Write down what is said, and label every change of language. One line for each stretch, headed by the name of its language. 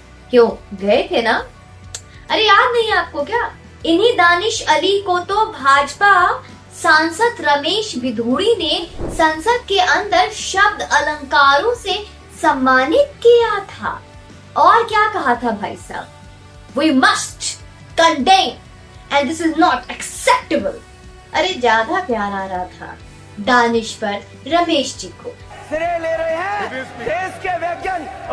Hindi: क्यों गए थे ना? अरे याद नहीं आपको क्या? इन्हीं दानिश अली को तो भाजपा सांसद रमेश बिधूड़ी ने संसद के अंदर शब्द अलंकारों से सम्मानित किया था। और क्या कहा था भाई साहब?
English: We must condemn and this is not acceptable।
Hindi: अरे ज्यादा प्यार आ रहा था दानिश पर रमेश जी को। सिरे ले रहे हैं देश के वैज्ञानिक।